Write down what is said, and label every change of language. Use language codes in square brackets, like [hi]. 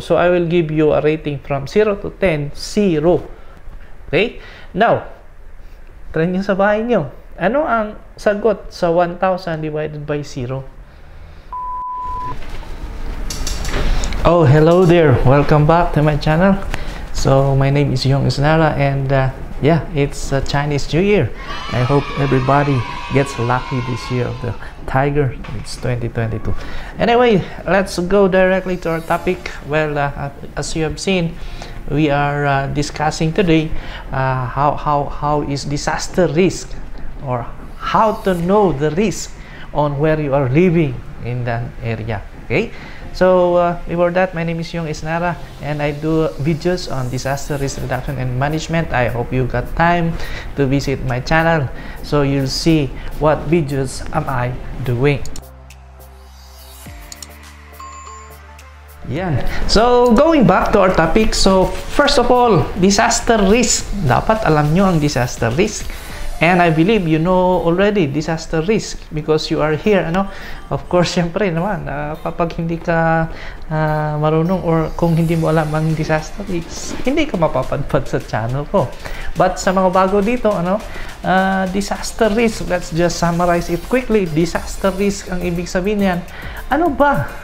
[en] So I will give you a rating from 0 to 10, 0. [tl] Okay? Now, try nyo sa bahay nyo. Ano ang sagot sa 1,000 divided by 0? [en] Oh, hello there. Welcome back to my channel. So, my name is Yong Isnara and yeah, it's Chinese New Year. I hope everybody gets lucky this year of the Tiger. It's 2022. Anyway, let's go directly to our topic. Well, as you have seen, we are discussing today how is disaster risk, or how to know the risk on where you are living in that area. Okay. So, before that, my name is Yong Isnara and I do videos on disaster risk reduction and management. I hope you got time to visit my channel so you'll see what videos am I doing. Yan. So, going back to our topic. So, first of all, disaster risk. [tl] Dapat alam nyo ang [en] disaster risk. And I believe you know already disaster risk because you are here, ano? Of course, [tl] syempre naman, kapag hindi ka marunong or kung hindi mo alam ang disaster risk, hindi ka mapapadpad sa channel ko. [en] But [tl] sa mga bago dito, ano, [en] disaster risk, let's just summarize it quickly. [tl] Disaster risk, ang ibig sabihin niyan, ano ba?